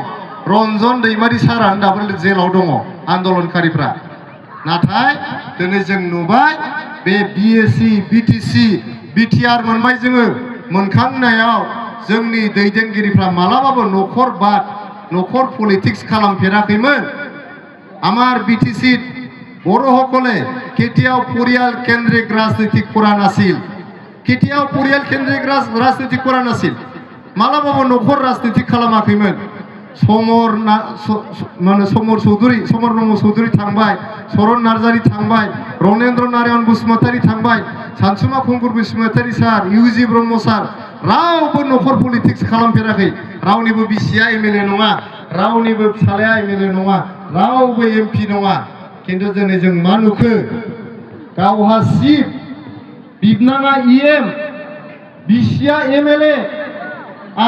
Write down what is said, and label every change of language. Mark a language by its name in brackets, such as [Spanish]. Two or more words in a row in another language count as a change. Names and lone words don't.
[Bodo] रन्जन दैमारि सारा दाबो जेलाव दङ आन्दलनकारिफ्रा नाथाय दिनै जों नुबाय बे बिएसि बिटिसि बिटिआर मोनबाय जोङो मोनखांनायाव जोंनि दैदेनगिरिफ्रा मालाबाबो न'खर पलिटिक्स खालामफेराखैमोन [Assamese] আমার বিটিসি বড় সকলে কেতিয়াও পৰিয়াল কেন্দ্ৰিক ৰাজনীতি কৰা নাছিল কেতিয়াও পৰিয়াল কেন্দ্ৰিক ৰাজনীতি কৰা নাছিল [Bodo] मालाबाबो नखर राजनीति खालामाखैमोन समर नम चौधुरी थांबाय सरन नार्जारी थांबाय रनेन्द्र नारायण बसुमतारी थांबाय सानसुमा खुंगुर बसुमतारी सार इउजि ब्रह्म सार रावबो नखर पलिटिक्स खालामफेराखै रावनिबो बिसिया एमएलए नङा रावनिबो फिसालाया एमएलए नङा रावबो एमपि नङा किन्तु दिनै जों मा नुखो गावहा सिप बिबनाङा इएम बिसिया एमएलए आरो